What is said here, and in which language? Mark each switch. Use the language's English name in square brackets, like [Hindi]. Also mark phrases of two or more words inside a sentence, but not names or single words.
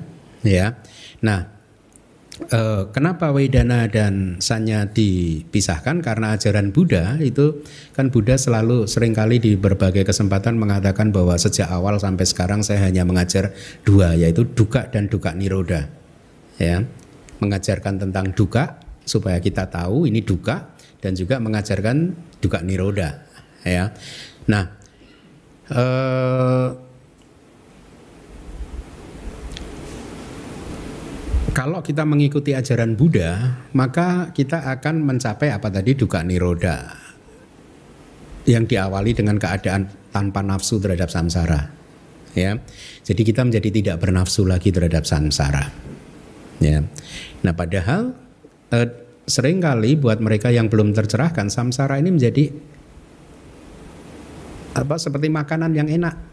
[Indonesian] Ya. Nah, kenapa wedana dan sanya dipisahkan? Karena ajaran Buddha itu kan Buddha selalu seringkali di berbagai kesempatan mengatakan bahwa sejak awal sampai sekarang saya hanya mengajar 2, yaitu dukkha dan [Pali] dukkha nirodha. [Indonesian] Ya, mengajarkan tentang dukkha supaya kita tahu ini dukkha dan juga mengajarkan [Pali] dukkha nirodha. [Indonesian] Ya, nah. Kalau kita mengikuti ajaran Buddha, maka kita akan mencapai apa tadi? [Pali] Dukkha nirodha. [Indonesian] Yang diawali dengan keadaan tanpa nafsu terhadap samsara. Ya. Jadi kita menjadi tidak bernafsu lagi terhadap samsara. Ya. Nah, padahal seringkali buat mereka yang belum tercerahkan, samsara ini menjadi seperti makanan yang enak.